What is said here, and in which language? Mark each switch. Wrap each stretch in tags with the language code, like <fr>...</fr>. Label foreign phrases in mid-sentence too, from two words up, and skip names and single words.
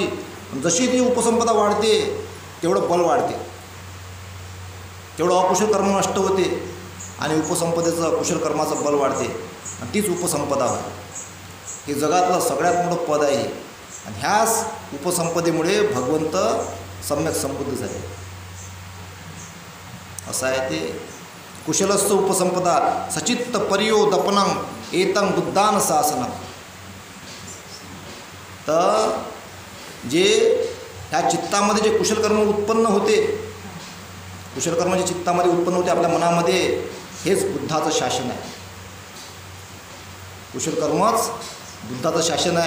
<mr>जशी ती उपसंपदा वाढते तेवढं बल वाढते, तेवढं अकुशल कर्म नष्ट होते आणि उपसंपदेचं कुशल कर्माचं बल वाढते आणि तीच उपसंपदा होते. हे जगातलं सगळ्यात मोठं पद आहे आणि ह्याच उपसंपदेमुळे भगवंत सम्यक समृद्ध झाले. असं आहे ते.</mr> <pi>कुशलस्थ उपसंपदा सचित्त पर्योदपनं एतं बुद्धान शासनं.</pi> <mr>तर जे ह्या चित्तामध्ये जे कुशल कर्म उत्पन्न होते, कुशल कर्म जे चित्तामध्ये उत्पन्न होते आपल्या मनामध्ये, हेच बुद्धाचं शासन आहे. कुशल कर्मच बुद्धाचं शासन आहे.</mr>